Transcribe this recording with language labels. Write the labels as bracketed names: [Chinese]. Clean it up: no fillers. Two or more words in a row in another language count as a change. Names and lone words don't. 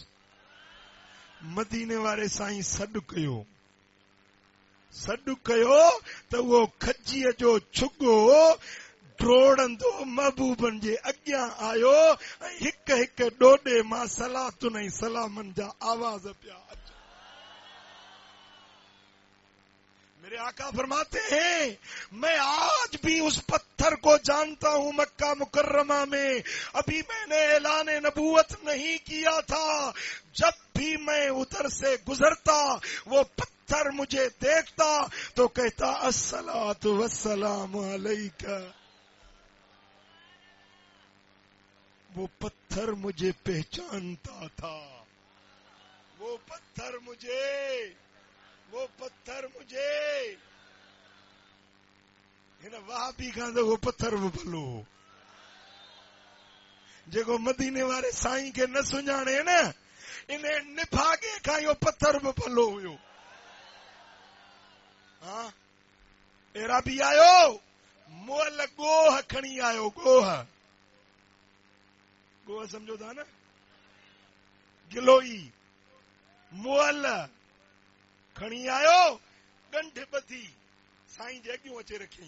[Sindhi] मदीने वारे साईं सॾु कयो त उहो खजीअ जो छुगो ड्रोड़ंदो महबूबनि जे अॻियां आयो ऐं हिक हिक ॾोॾे मां सलातुन ऐं सलामनि जा आवाज़ पिया अचनि। [Urdu] میرے آقا فرماتے ہیں میں آج بھی اس پتھر کو جانتا ہوں مکہ مکرمہ میں ابھی میں نے اعلان نبوت نہیں کیا تھا، جب بھی میں ادھر سے گزرتا وہ پتھر مجھے دیکھتا تو کہتا [Arabic] الصلاة والسلام عليك. [Urdu] وہ پتھر مجھے پہچانتا تھا، وہ پتھر مجھے [Sindhi] हिन वहाबी खां त वो पत्थर बि भलो जेको मदीने वारे साईं खे न सुञाणे न, इन निभागे खां इहो पत्थर बि भलो हुयो। हा अहिड़ा बि आयो मुअल गोह खणी आयो, गोह सम्झो था न, गिलोई मुअल खणी आयो, ॻंढ ॿधी साईं जे अॻियूं अचे रखियईं।